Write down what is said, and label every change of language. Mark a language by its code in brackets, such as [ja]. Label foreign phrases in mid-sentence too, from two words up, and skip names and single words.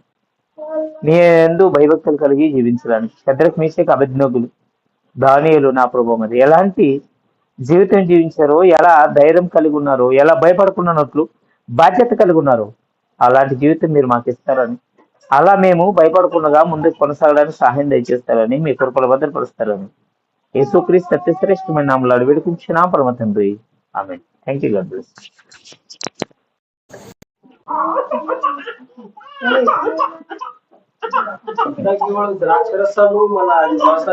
[te] మీ యందు భయభక్తులు కలిగి జీవించడానికి శద్రక్, మేషక్, అబేద్నెగోలు, దానియేలు నా ప్రభు మరి ఎలాంటి జీవితం జీవించారో, ఎలా ధైర్యం కలిగి ఉన్నారో, ఎలా భయపడుకున్నట్లు బాధ్యత కలిగి ఉన్నారో అలాంటి జీవితం మీరు మాకు ఇస్తారని, అలా మేము భయపడకుండా ముందుకు కొనసాగడానికి సహాయం దయచేస్తారని, మీ కృపల భద్రపరుస్తారని యేసుక్రీస్తు అత్యశ్రేష్టమైన నామములో అడిగి వేడుకుంటున్నాం పరమ తండ్రి, ఆమేన్. [en] Thank you, God bless. [mr] आता केवळ द्राक्षरसामुळे मला